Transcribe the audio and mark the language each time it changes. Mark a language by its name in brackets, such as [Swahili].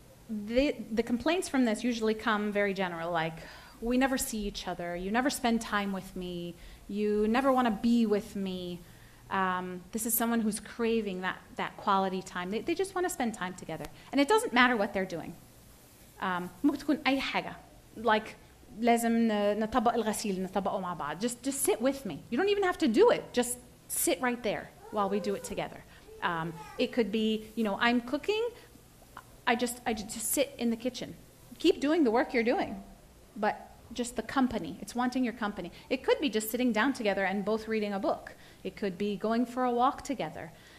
[English] The complaints from this usually come very general, like, we never see each other, you never spend time with me, you never want to be with me. This is someone who's craving that quality time. They just want to spend time together. And it doesn't matter what they're doing. [Arabic] ممكن تكون أي حاجة. Like, لازم نطبق الغسيل نطبقه مع بعض. [English] Just sit with me. You don't even have to do it. Just sit right there while we do it together. It could be, I'm cooking. I just sit in the kitchen. Keep doing the work you're doing, but just the company. It's wanting your company. It could be just sitting down together and both reading a book. It could be going for a walk together.